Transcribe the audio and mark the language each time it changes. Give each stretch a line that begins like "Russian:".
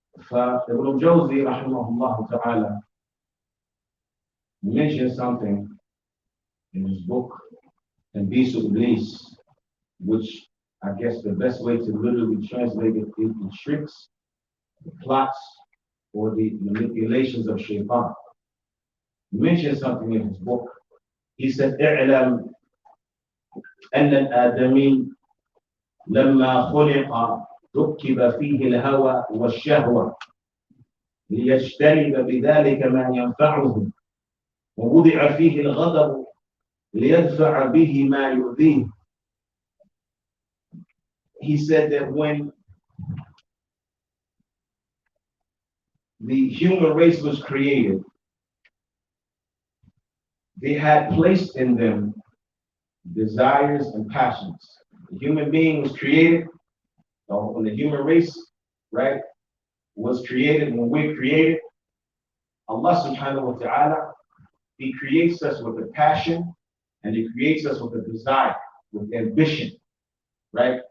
English: Ibn Jawzi, rahimahullah ta'ala, mentioned something in his book, Tanbis Iblis, which I guess the best way to literally translate it is the tricks, the plots, or the manipulations of Shaytaan. He mentioned something in his book. He said,
Arabic: اعلم أن الآدمي لما خلق ركب فيه الهوى والشهوة ليجتنب بذلك ما ينفعه ووضع فيه الغضب ليدفع به ما يؤذيه.
English: He said that when the human race was created, they had placed in them desires and passions. The human being was created, when the human race, right, was created, when we're created, Allah subhanahu wa ta'ala, He creates us with a passion and He creates us with a desire, with ambition, right?